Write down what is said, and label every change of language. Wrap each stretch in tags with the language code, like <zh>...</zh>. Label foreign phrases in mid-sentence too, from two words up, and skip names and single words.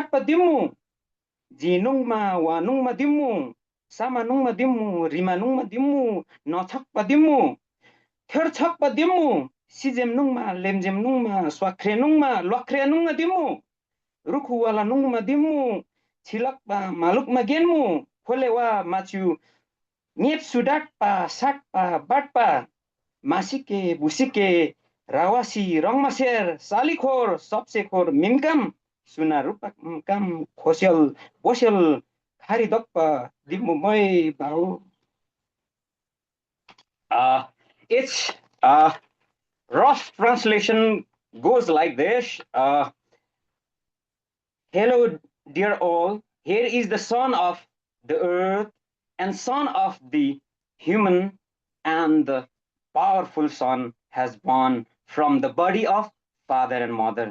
<lif>satpa dimmu jinungma wanungma dimmu Samanung madimu, rimanung madimu, nochak padimu, terchak padimu, sijem nungma, lemjem nungma, swakre nungma, lokre nung madimu, rukuwala nung madimu, chilak pa maluk magenmu, polewa machu, nyep sudat pa, sak pa, bat pa, masike, busike, rawasi, rongmaser, salikor, sopsekor, minkam, sunarupak kam, khosyal, bosyal, haridokpa, dimumoy, bau.</lif> <en>Its rough translation goes like this. Hello, dear all. Here is the son of the earth and son of the human, and the powerful son has born from the body of father and mother.</en>